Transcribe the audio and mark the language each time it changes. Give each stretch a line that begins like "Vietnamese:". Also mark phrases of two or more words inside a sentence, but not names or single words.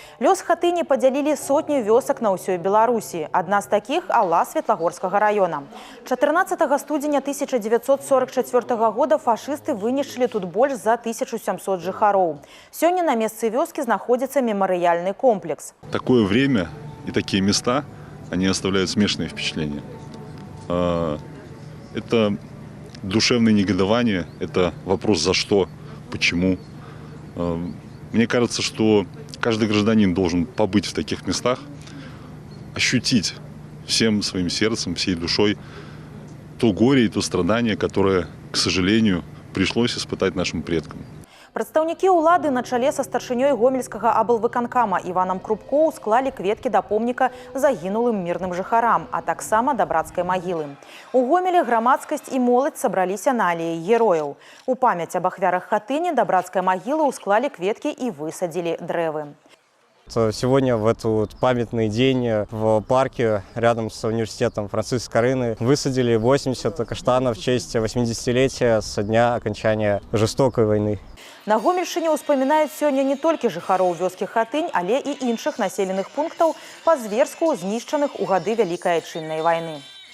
Belarusian: Лёс хатыні падзялілі сотні вёсак на ўсёй Беларусі. Адна з такіх – Алла Светлагорскага района. 14 студзеня 1944 года фашысты вынішчылі тут больш за 1700 жыхароў. Сёння на месцы вёскі знаходзіцца мемарыяльны комплекс.
Russian: Такое время и такие места, они оставляют смешанные впечатления. Это душевное негодование, это вопрос «за что?», «почему?». Мне кажется, что каждый гражданин должен побыть в таких местах, ощутить всем своим сердцем, всей душой то горе и то страдание, которое, к сожалению, пришлось испытать нашим предкам.
Belarusian: Прадстаўнікі ўлады на чале са старшынёй гомельскага аблвыканкама Іванам Крупко склалі кветкі да помніка загінулым мірным жыхарам, а таксама да брацкай магілы. У Гомелі грамадскасць і моладзь сабраліся на алеі герояў. У памяць аб ахвярах хатыні да брацкай магілы ўсклалі кветкі і высадзілі дрэвы.
Russian: Сегодня, в этот памятный день, в парке рядом с университетом Франциска Скорины высадили 80 каштанов в честь 80-летия со дня окончания жестокой войны.
Belarusian: На Гомельшчыне ўспамінаюць сёння не толькі жыхароў вёскі Хатынь, але і іншых населеных пунктаў па-зверску знішчаных у гады Вялікай Айчыннай вайны.